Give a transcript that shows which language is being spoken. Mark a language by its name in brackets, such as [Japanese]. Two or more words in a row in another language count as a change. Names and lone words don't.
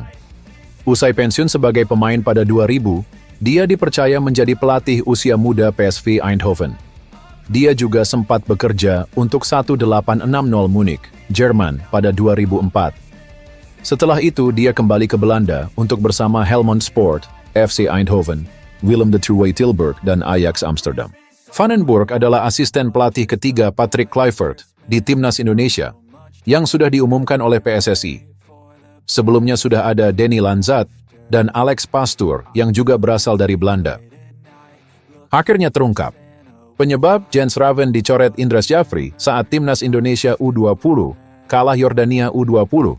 [Indonesian] Usai pensiun sebagai pemain pada 2000, dia dipercaya menjadi pelatih usia muda PSV Eindhoven. Dia juga sempat bekerja untuk 1860 Munich, Jerman pada 2004. Setelah itu, dia kembali ke Belanda untuk bersama Helmond Sport, FC Eindhoven, Willem de Truwe Tilburg, dan Ajax Amsterdam. Van den Burg adalah asisten pelatih ketiga Patrick Kluivert di Timnas Indonesia yang sudah diumumkan oleh PSSI. Sebelumnya sudah ada Denny Lanzat dan Alex Pastoor yang juga berasal dari Belanda. Akhirnya terungkap, penyebab Jens Raven dicoret Indras Jafri saat Timnas Indonesia U20 kalah Yordania U20.